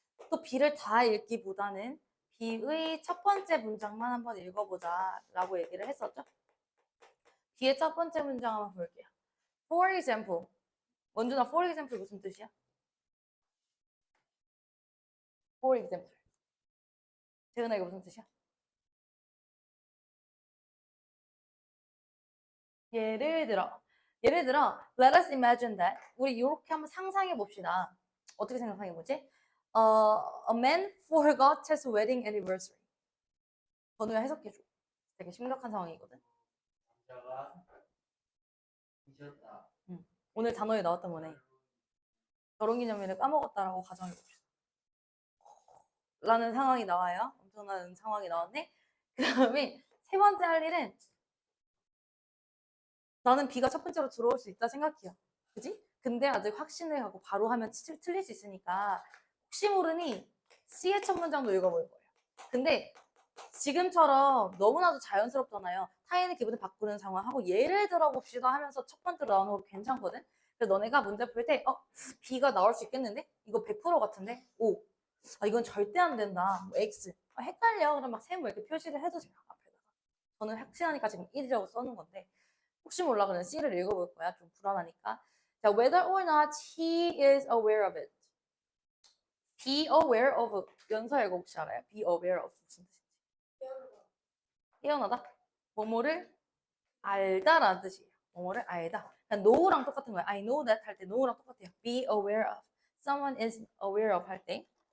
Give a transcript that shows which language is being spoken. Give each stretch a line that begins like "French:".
Korean: 또 B를 다 읽기보다는 B의 첫 번째 문장만 한번 읽어보자 라고 얘기를 했었죠. B의 첫 번째 문장 한번 볼게요.
English: For example.
Korean: 원준아,
English: for example
Korean: 무슨 뜻이야?
English: For example.
Korean: 재은아, 이거 무슨 뜻이야? 예를 들어,
English: let us imagine that.
Korean: 우리 이렇게 한번 상상해 봅시다. 어떻게 생각해 보지?
English: A man forgot his wedding anniversary.
Korean: 번호야 해석해 줘. 되게 심각한 상황이거든. 남자가 잊었다. 오늘 단어에 나왔던 거네. 결혼기념일을 까먹었다라고 가정해 봅시다. 라는 상황이 나와요. 엄청난 상황이 나왔네. 그 다음에 세 번째 할 일은 나는 B가 첫 번째로 들어올 수 있다 생각해요. 그지? 근데 아직 확신을 하고 바로 하면 틀릴 수 있으니까 혹시 모르니 C의 첫 문장도 읽어볼 거예요. 근데 지금처럼 너무나도 자연스럽잖아요. 타인의 기분을 바꾸는 상황하고 예를 들어 봅시다 하면서 첫 번째로 나오는 거 괜찮거든? 그래서 너네가 문제 풀 때 B가 나올 수 있겠는데? 이거 100% 같은데? O. 이건 절대 안 된다. 뭐 X. 헷갈려. 그럼 막 세모 이렇게 표시를 해주세요. 앞에다가. 저는 확신하니까 지금 1이라고 써놓은 건데 혹시 몰라 그냥 C를 읽어볼 거야. 좀 불안하니까.
English: 자, whether or not he is aware of it. Be aware of.
Korean: 연서 이거 혹시 알아요?
English: Be aware of
Korean: 무슨 뜻인지. 깨어나다? 뭐뭐를 알다라는 뜻이에요. 뭐뭐를 알다. 그러니까 know랑 똑같은 거예요.
English: I know that
Korean: 할 때 know랑 똑같아요.
English: Be aware of. Someone is aware of 할 때.